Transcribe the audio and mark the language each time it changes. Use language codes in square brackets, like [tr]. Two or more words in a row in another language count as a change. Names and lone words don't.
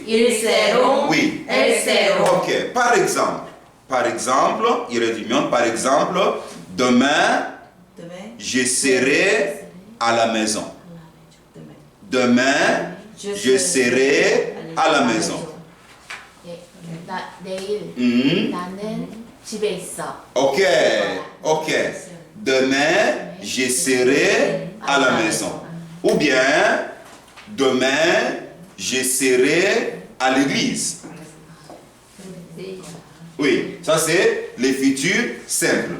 [fr] Ils seront. Oui. Elles seront. Ok. Par exemple, il résume, par exemple, demain, Demain. je serai à la maison. Demain. Demain, je serai à la maison. [ko] 내일 Hmm. 나는 집에 있어. [fr] Ok. Ok. Demain, je serai à la maison. Ou bien, demain, je serai à l'église. Oui, ça c'est les futurs simples.